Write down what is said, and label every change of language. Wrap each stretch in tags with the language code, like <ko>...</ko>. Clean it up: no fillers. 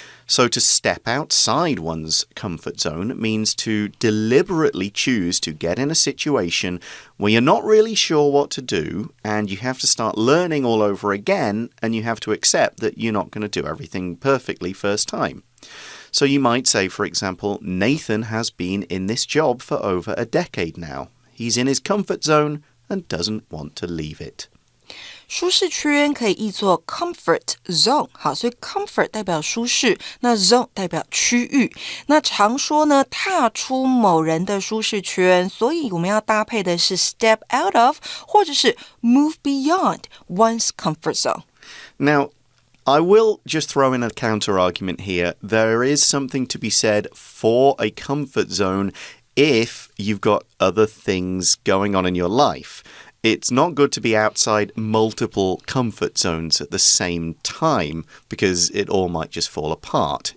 <en>So to step outside one's comfort zone means to deliberately choose to get in a situation where you're not really sure what to do and you have to start learning all over again and you have to accept that you're not going to do everything perfectly first time. So you might say, for example, Nathan has been in this job for over a decade now. He's in his comfort zone and doesn't want to leave it.</en> <zh>舒适圈可以译作 comfort zone， 好，所以 comfort 代表舒适，那 zone 代表区域。那常说呢，踏出某人的舒适圈，所以我们要搭配的是 step out of， 或者是</zh> <en>move beyond one's comfort zone. Now, I will just throw in a counter-argument here. There is something to be said for a comfort zone if you've got other things going on in your life.It's not good to be outside multiple comfort zones at the same time because it all might just fall apart.</en>